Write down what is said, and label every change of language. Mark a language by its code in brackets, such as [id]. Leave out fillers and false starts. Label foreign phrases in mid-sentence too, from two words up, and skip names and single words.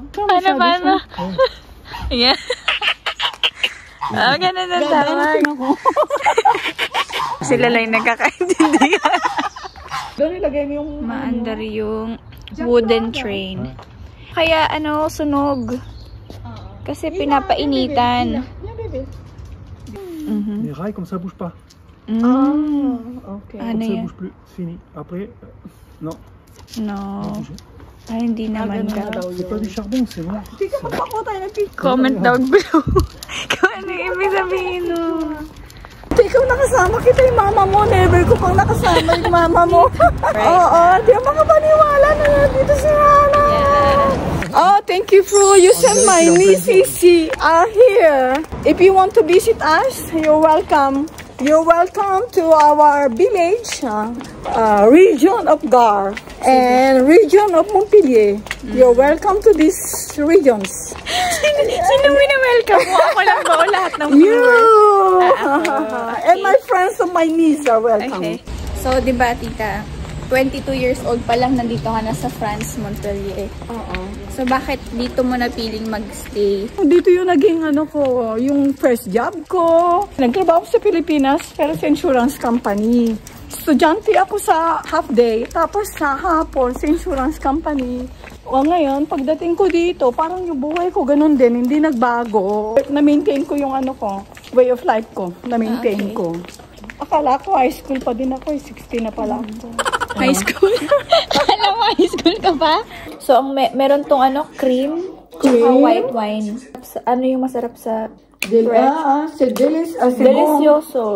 [tl] Paano? Yeah. Ganun ang tawag. Sila lang nagkakaintindihan. Doon ilagay mo yung... Maandar yung [en] wooden train. [tl] Kaya sunog. Kasi pinapainitan. [fr] Les rails comme ça bouge pas. Okay. [tl] Ano [fr] Ça [tl] yan? [fr] bouge plus. Fini. Après, non. [tl] No. Ay, hindi naman daw. [fr] C'est pas du charbon, c'est noir. [tl] Hindi ka magpako tayo ng picture. [en] Comment down below. [tl] Kung ano yung ibig sabihin no. ikaw nakasama kita yung mama mo. Never ko pang nakasama yung mama mo. Oo, di ako makapaniwala na dito si Hana. [en] Oh, thank you for you sent my niece Sisi here. If you want to visit us, you're welcome. You're welcome to our village, region of Gar and region of Montpellier. You're welcome to these regions. [tl] Sino wina-welcome mo? Ako lang ba o lahat ng viewers? [en] And my friends of my niece are welcome. Okay. So, [tl] di ba, tita, 22 years old pa lang nandito ka na sa France, Montpellier. Oo. So, bakit dito mo napiling mag-stay? Dito yung naging yung [en] first job [tl] ko. Nagtrabaho sa Pilipinas, pero sa [en] insurance company. [tl] Estudyante ako sa [en] half day, [tl] tapos sa hapon sa [en] insurance company. [tl] O ngayon, pagdating ko dito, parang yung buhay ko ganun din, hindi nagbago. Na-maintain ko yung [en] way of life [tl] ko. Na-maintain ko. Akala ko [en] high school [tl] pa din ako, 16 na pala ako. [en] High school? [tl] Alam mo, [en] high school [tl] ka pa? So, meron tong cream, tsaka [en] white wine. [tl] Ano yung masarap sa delicioso.